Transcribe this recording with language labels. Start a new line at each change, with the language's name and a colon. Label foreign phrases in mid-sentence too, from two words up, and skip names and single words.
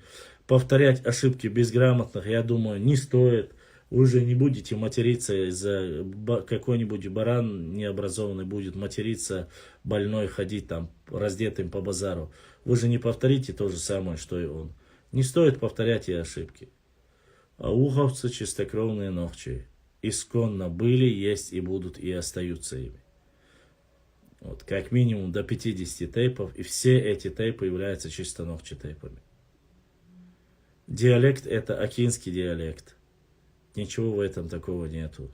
Russian: Повторять ошибки безграмотных, я думаю, не стоит. Вы же не будете материться из-за какой-нибудь баран необразованный будет материться, больной ходить там раздетым по базару. Вы же не повторите то же самое, что и он. Не стоит повторять и ошибки. Ауховцы чистокровные нохчи. Исконно были, есть и будут и остаются ими. Вот, как минимум до 50 тейпов, и все эти тейпы являются чисто нохчи тейпами. Диалект это акинский диалект. Ничего в этом такого нету.